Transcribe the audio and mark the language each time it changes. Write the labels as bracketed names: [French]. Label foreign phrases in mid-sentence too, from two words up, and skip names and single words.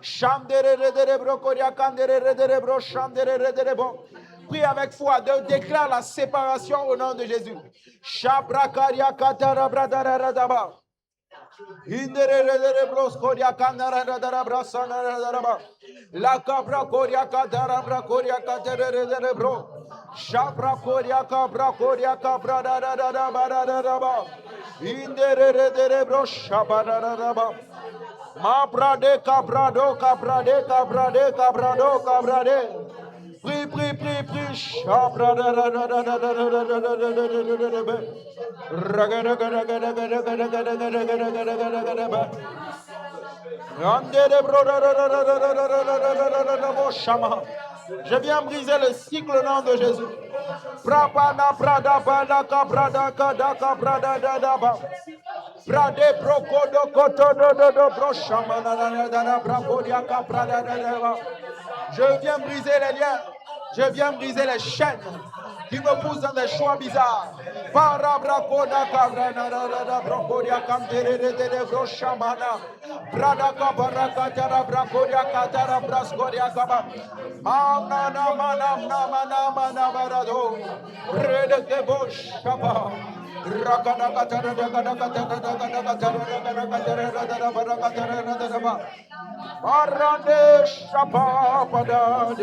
[French] Prie avec foi, déclare la séparation au nom de Jésus. La cabra coria cadara bra coria cadere bro. Shabra coria cabra da da da da ba da da da ba. Indere bro shabara da da ba. Ma brade cabrado cabrade cabrade cabrado cabrade. Prie. Shabra da da da da da da da da da da da da. Raga. Je viens briser le cycle au nom de Jésus. Prabana prada bana kabrada kada kabrada dadaba. Brade brokodo kotodo do broshamana dadada brakodia kabrada dadaba. Je viens briser les liens. Je viens briser les chaînes qui me poussent dans des choix bizarres. Parabrakoda kabrana dadada brokodia kamtere de broshamana. Brada kabaraka tara brakodia katara braskodia kaba. Mana barado. Rede de boshaba. Rakada katara Parade shapa padade.